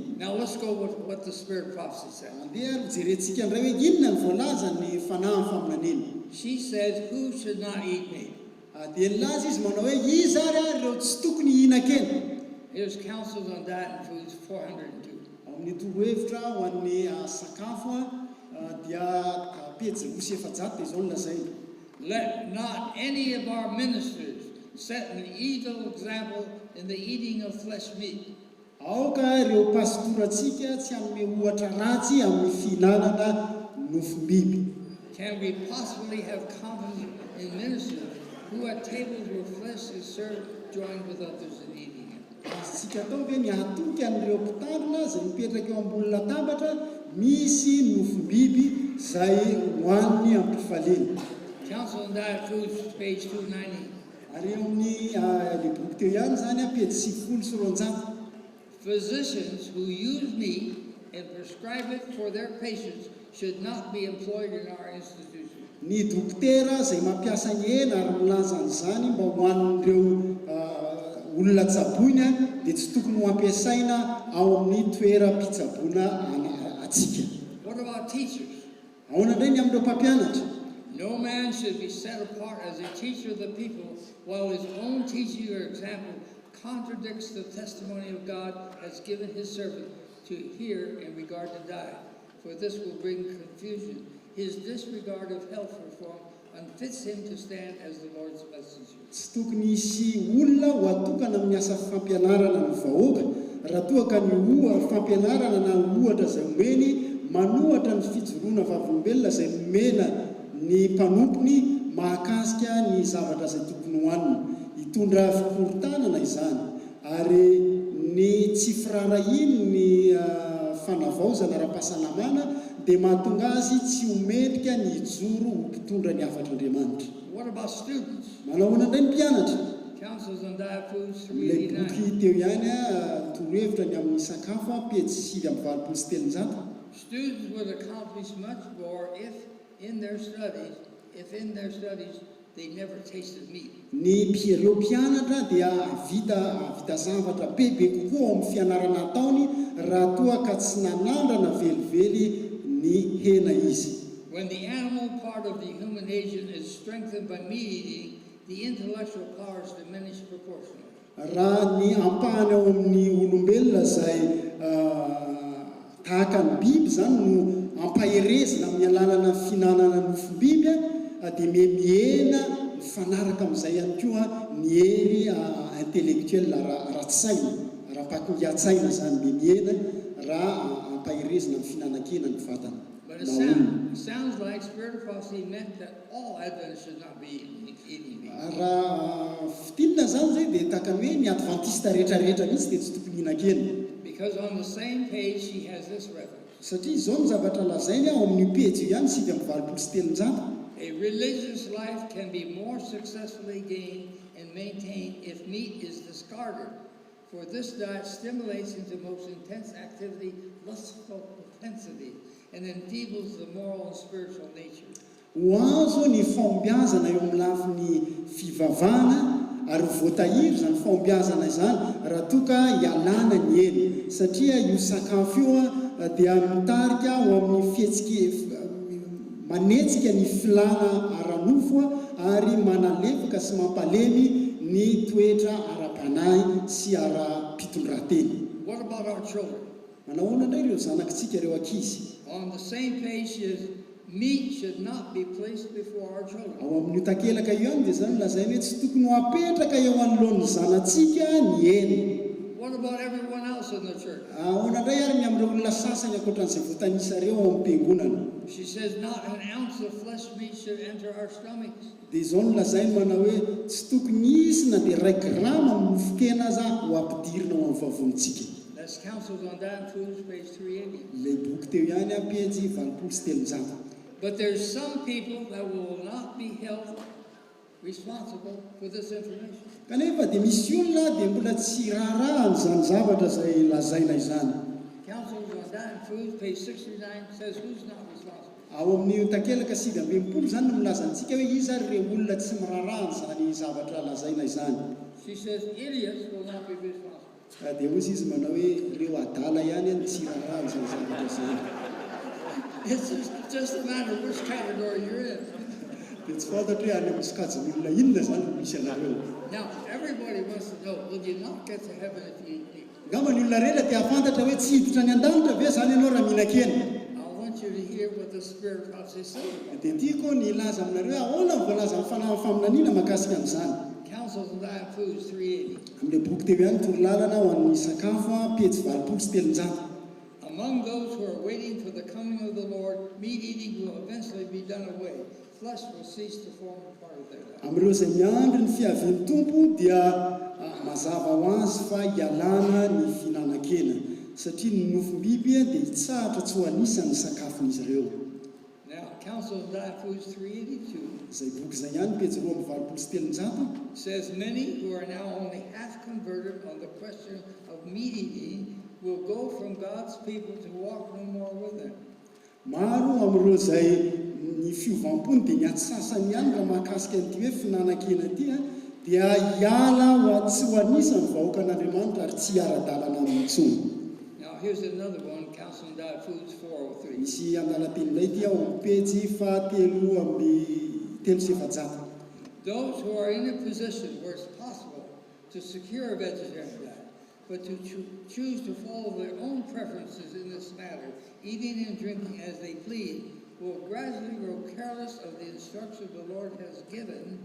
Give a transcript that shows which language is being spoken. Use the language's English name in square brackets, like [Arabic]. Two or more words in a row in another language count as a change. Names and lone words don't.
[English] Now let's go with what the Spirit prophecy says. [Malagasy] Andeha jerentsika indray hoe inona ny voalaza ny fanahy amin'ny faminanena. [English] She says, who should not eat meat? [Malagasy] Dia nilaza izy manao hoe izy ary ireo tsy tokony hihinan-kena. [English] Here's counsels on diet and foods 402. [Malagasy] Amin'ny torohevitra ho an'ny sakafo dia pejy 700 dia izao no lazay. [English] Let not any of our ministers set an evil example in the eating of flesh meat. [Malagasy] Aoka ireo pastoratsika tsy hanome ohatra ratsy amin'ny fihinanana nofom-biby. [English] Can we possibly have confidence in ministers who at tables where flesh is served join with others in eating it? [Malagasy] Tsika atao hoe miatoky an'ireo mpitandrina izay mipetraka eo ambony latabatra misy nofom-biby izay hohaniny ampifaleny. [English] Counsel on diet foods, page 290. [Malagasy] Ary eo amin'ny le boky teo ihany zany pejy 700. [English] Physicians who use meat and prescribe it for their patients should not be employed in our institution. [Malagasy] Ny dokotera izay mampiasa ny hena ary milaza an'izany mba ho an'ireo olona tsaboina dia tsy tokony ho ampiasaina ao amin'ny toeram-pitsaboina atsika. [English] What about teachers? [Malagasy] Ahoana indray ny amin'ireo mpampianatra? [English] No man should be set apart as a teacher of the people while his own teaching or example contradicts the testimony of God has given his servant to hear in regard to diet, for this will bring confusion. His disregard of health reform unfits him to stand as the Lord's messenger. [Malagasy] Tsy tokony hisy olona ho atokana amin'ny asa fampianarana ny vahoaka raha toa ka ny fampianarana na ohatra izay omeny manohatra ny fijoroana vavolombelona izay omena ny mpanompony mahakasika ny zavatra izay tokony hohanina. Hitondra fikorontanana izany ary ny tsy firarahiny ny fanavaozana ara-pahasalamana dia mahatonga azy tsy homendrika ny hijoro ho mpitondra ny hafatr'Andriamanitra. [English] What about students? [Malagasy] Manahoana indray ny mpianatra? [English] Counsels on diet foods [Malagasy] Ilay 389. boky teo ihany torohevitra ny amin'ny sakafo pejy 7:7. [English] Students would accomplish much more if in their studies they never tasted meat. [Malagasy] Ny ireo mpianatra dia vita zavatra bebe kokoa ao amin'ny fianarana ataony raha toa ka tsy nanandrana velively ny hena izy. [English] When the animal part of the human agent is strengthened by meat eating, the intellectual powers diminish proportionally. [Malagasy] Raha ny ampahany ao amin'ny olombelona izay tahaka ny biby zany no ampaherezina amin'ny alalana fihinanana nofom-biby dia mihena mifanaraka amin'izay ihany koa ny hery intellectuel ara-tsaina, ara-pakingatsaina zany mihena raha ampaherezina amin'ny fihinanan-kena ny vatana. [English] But it sounds like Spirit of Prophecy meant that all Adventists should not be eating meat. [Malagasy] Raha fitinina zany zay dia tahaka ny hoe ny Adventiste rehetrarehetra mihitsy dia tsy tokony hihinan-kena. [English] Because on the same page she has this reference. [Malagasy] Satria izao ny zavatra lazainy ao amin'ny pejy io ihany 7:27. [English] A religious life can be more successfully gained and maintained if meat is discarded, for this diet stimulates into most intense activity, lustful propensity, and enfeebles the moral and spiritual nature. [Malagasy] Hoazo ny fahombiazana eo amin'ny lafin'ny fivavahana ary voatahiry zany fahombiazana izany raha toka ialana ny eny satria io sakafo io dia mitarika ho amin'ny fihetsika manetsika ny filana ara-nofo ary manalefaka sy mampalemy ny toetra ara-panahy sy ara-pitondrateny. [English] What about our children? [Malagasy] Manahoana indray ireo zanakitsika ireo ankizy? [English] On the same page is meat should not be placed before our children. [Malagasy] Ao amin'ny takelaka io ihany dia zany lazainy hoe tsy tokony ho apetraka eo anoloan'ny zanatsika ny hena. [English] What about everyone else in the church? [Malagasy] Ahoana indray ary ny amin'ireo olona sasany ankoatran'izay voatanisa ireo ao amin'ny mpiangonana? [English] She says not an ounce of flesh meat should enter our stomachs. [Malagasy] Dia izao no lazainy manao hoe tsy tokony isy na dia 1 grama amin'ny nofon-kena aza ho ampidirina ao amin'ny vavonitsika. [English] That's Counsels on Diet and Foods, page 380. [Malagasy] Ilay boky teo ihany a pejy 730. [English] But there's some people that will not be held responsible for this information. [Malagasy] Kanefa dia misy olona dia mbola tsy raharaha n'izany zavatra izay lazaina izany. [English] Counsels on Diet and Foods, page 69, says who's not responsible. [Malagasy] Ao amin'ny takelaka 720 zany no milazantsika hoe izy ary ireo olona tsy miraharaha n'izany zavatra lazaina izany. [English] She says idiots will not be responsible. [Malagasy] Dia hozy izy manao hoe ireo adala ihany ny tsy raharaha n'izany zavatra izany. [English] It's just a matter of which category you're in. [Malagasy] Dia tsy fantatra hoe any amin'ny sikajiny olona inona zany no misy anareo. [English] Now, everybody wants to know, will you not get to heaven if you eat meat? [Malagasy] Ngamba ny olona rela dia afantatra hoe tsy hiditra any an-danitra ve zany ianao raha mihinan-kena. [English] I want you to hear what the Spirit of God says about it. [Malagasy] Dia tiako ny ilaza aminareo ahoana ny voalaza amin'ny faminaniana mahakasika amin'izany. [English] Counsels on Diet and Foods, 380. [Malagasy] Amin'ilay boky teo ihany torolalana ho an'ny sakafo pejy 730. [English] Among those who are waiting for the coming of the Lord, meat eating will eventually be done away. Flesh will cease to form a part of their life. [Malagasy] Amin'ireo izay miandry ny fiavian'ny tompo dia mazava ho azy fa hialana ny fihinanan-kena satria ny nofom-biby dia hitsahatra tsy ho anisan'ny sakafon'izy ireo. [English] Now, Counsels on Diet and Foods, 382. [Malagasy] Izay boky izay ihany pejy 730 [English] says many who are now only half converted on the question of meat eating will go from God's people to walk no more with them. [Malagasy] Maro amin'ireo izay ny fiovampony dia ny atsasany ihany raha mahakasika an'ity hoe fihinanan-kena ity dia hiala tsy ho anisan'ny vahoakan'Andriamanitra ary tsy ara-dalana amin'ny intsony. [English] Now here's another one, Counsel on Diet Foods 403. [Malagasy] Misy andalateny indray ity ao amin'ny pejy 3:370. [English] Those who are in a position where it's possible to secure a vegetarian diet, but to choose to follow their own preferences in this matter, eating and drinking as they please, will gradually grow careless of the instruction the Lord has given.